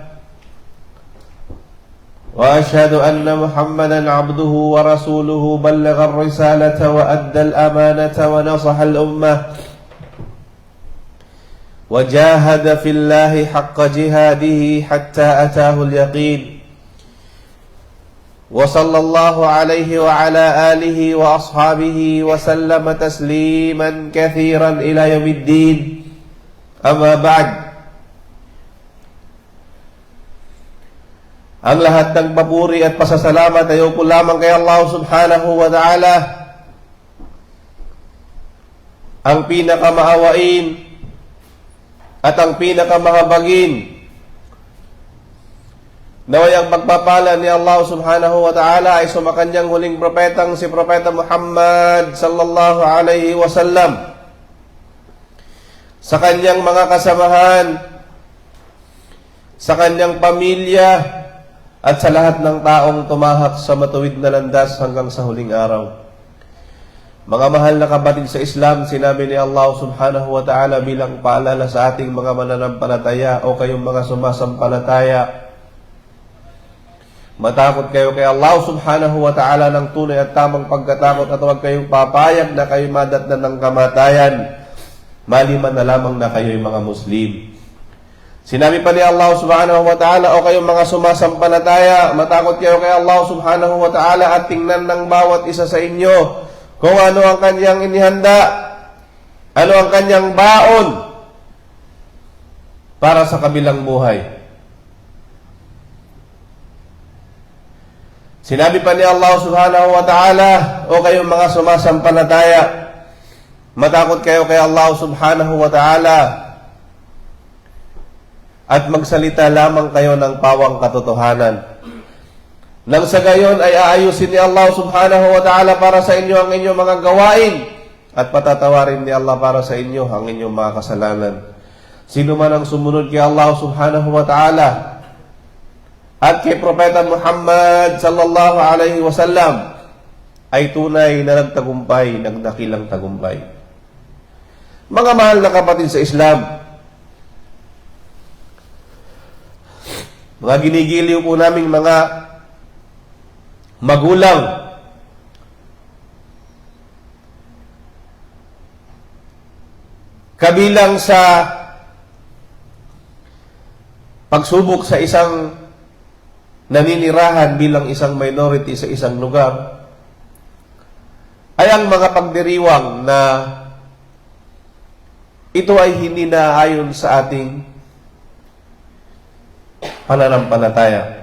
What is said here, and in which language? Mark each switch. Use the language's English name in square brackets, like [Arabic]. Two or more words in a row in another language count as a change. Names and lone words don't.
[Arabic] وأشهد أن محمدا عبده ورسوله بلغ الرسالة وأدى الأمانة ونصح الأمة وجاهد في الله حق جهاده حتى أتاه اليقين وصلى الله عليه وعلى آله وأصحابه وسلم تسليما كثيرا إلى يوم الدين أما بعد. [Filipino] Ang lahat ng papuri at pasasalamat ay upo lamang kay Allah [Arabic] سبحانه وتعالى, [Filipino] ang pinakamaawain at ang pinakamahabagin. Naway ang pagpapala ni Allah [Arabic] سبحانه وتعالى [Filipino] ay sumakanyang huling propetang si Propeta Muhammad [Arabic] صلى الله عليه وسلم, [Filipino] sa kanyang mga kasamahan, sa kanyang pamilya, at sa lahat ng taong tumahak sa matuwid na landas hanggang sa huling araw. Mga mahal na kapatid sa Islam, sinabi ni Allah [Arabic] سبحانه وتعالى [Filipino] bilang paalala sa ating mga mananampalataya o kayong mga sumasampalataya, matakot kayo kay Allah [Arabic] سبحانه وتعالى [Filipino] ng tunay at tamang pagkatakot, at huwag kayong papayag na kayo madatnan ng kamatayan, maliman na lamang na kayo'y mga Muslim. Sinabi pa ni Allah [Arabic] سبحانه وتعالى, [Filipino] o kayong mga sumasampalataya, matakot kayo kay Allah [Arabic] سبحانه وتعالى [Filipino] at tingnan ng bawat isa sa inyo kung ano ang kanyang inihanda, ano ang kanyang baon para sa kabilang buhay. Sinabi pa ni Allah [Arabic] سبحانه وتعالى, [Filipino] o kayong mga sumasampalataya, matakot kayo kay Allah [Arabic] سبحانه وتعالى [Filipino] at magsalita lamang kayo ng pawang katotohanan. Nang sa gayon ay aayusin ni Allah [Arabic] سبحانه وتعالى [Filipino] para sa inyo ang inyong mga gawain at patatawarin ni Allah para sa inyo ang inyong mga kasalanan. Sino man ang sumunod kay Allah [Arabic] سبحانه وتعالى [Filipino] at kay Propeta Muhammad [Arabic] صلى الله عليه وسلم [Filipino] ay tunay na nagtagumpay, nagdakilang tagumpay. Mga mahal na kapatid sa Islam, mga ginigiliw po naming mga magulang, kabilang sa pagsubok sa isang naninirahan bilang isang minority sa isang lugar, ay ang mga pagdiriwang na ito ay hindi na ayon sa ating pananampalataya.